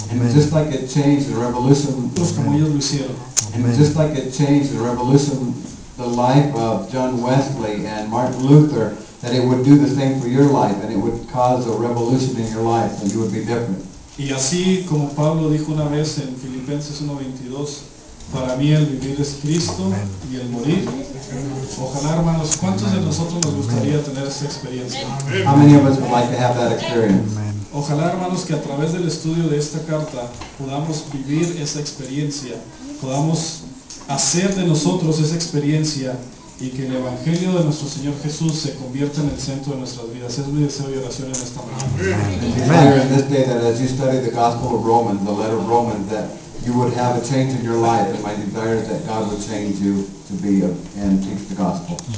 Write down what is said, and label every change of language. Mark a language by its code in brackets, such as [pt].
[en] And just like it changed the revolution, [es] Como ellos lo hicieron. [en] and just like it changed the revolution, the life of John Wesley and Martin Luther, that it would do the same for your life, and it would cause a revolution in your life, and you would be different. [es] Y así como Pablo dijo una vez en Filipenses 1:22, para mí el vivir es Cristo y el morir. Ojalá, hermanos, ¿cuántos de nosotros nos gustaría tener esa experiencia? [en] How many of us would like to have that experience? [es] Ojalá, hermanos, que a través del estudio de esta carta podamos vivir esa experiencia, podamos hacer de nosotros esa experiencia y que el Evangelio de nuestro Señor Jesús se convierta en el centro de nuestras vidas. Es mi deseo y oración en esta mañana. [en] And desire in this day that as you study the Gospel of Romans, the letter of Romans, that you would have a change in your life, and my desire is that God would change you to be and teach the gospel.